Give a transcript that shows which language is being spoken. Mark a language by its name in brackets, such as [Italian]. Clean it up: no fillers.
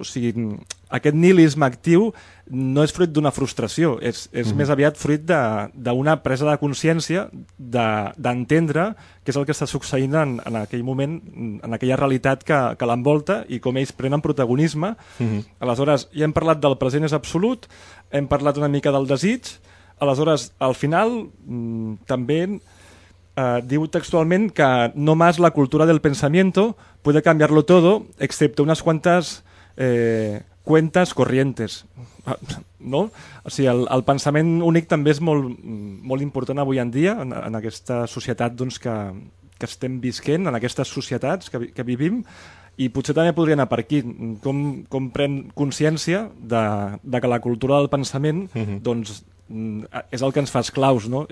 [Catalan] O sigui, aquest nihilisme actiu no és fruit d'una frustració, és més aviat fruit d'una presa de consciència d'entendre què és el que està succeint en aquell moment, en aquella realitat que l'envolta, i com ells prenen protagonisme. Aleshores, ja hem parlat del present és absolut, hem parlat una mica del desig. Aleshores, al final, també diu textualment que [Spanish] no más la cultura del pensamiento puede cambiarlo todo, excepto unas cuantas cuentas corrientes. [Catalan] No? O sigui, el pensament únic també és molt, molt important avui en dia, en aquesta societat doncs, que estem vivint, en aquestes societats que vivim, i potser també podria anar per aquí. Com pren consciència de que la cultura del pensament, doncs, és el que ens fa esclaus, no?